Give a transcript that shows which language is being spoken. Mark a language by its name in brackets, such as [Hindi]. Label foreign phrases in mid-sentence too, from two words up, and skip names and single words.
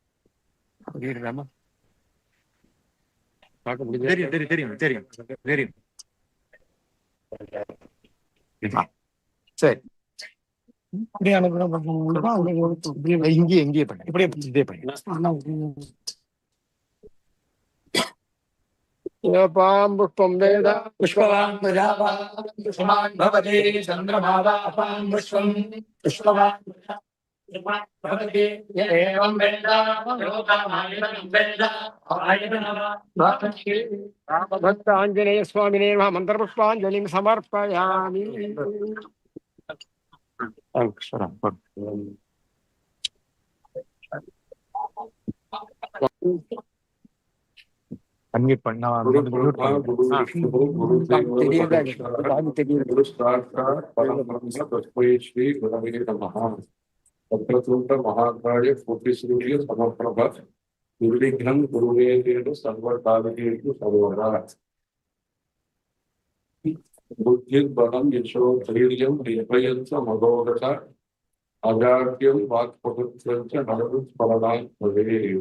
[Tamil] தெரியும் தெரியும் தெரியும் தெரியும் தெரியும். சரி, இப்படியே அனுப்புறேன் பாருங்க. இங்கேயே பண்ணு, இப்படியே இதே பண்ணு. [Sanskrit] योऽपां पुष्पं वेद पुष्पवान् प्रजावान् पुष्पवान् भवति चन्द्रमावापान् पुष्पम् पुष्पवान् भवति य एवं वेद लोकामायतनं वेद आयतनवान् भक्त आंजनेय स्वामिने नमः मंत्रपुष्पांजलिं समर्पयामि. [Tamil] அன்மியூட் பண்ணா [Sanskrit] गुरु ब्रह्मा गुरु विष्णु गुरु गुरु साक्षात् परब्रह्म तस्मै श्री गुरवे नमः. वक्रतुण्ड महाकाय कोटिसूर्य समप्रभ निर्विघ्नं कुरुवेतेन सर्वकार्येषु सर्वदा. बुद्धिर्बलं यशो धैर्यं निर्भयञ्च महोगत अजाड्यं वाक्पटुत्वञ्च नरस्मरणात् भवेत्.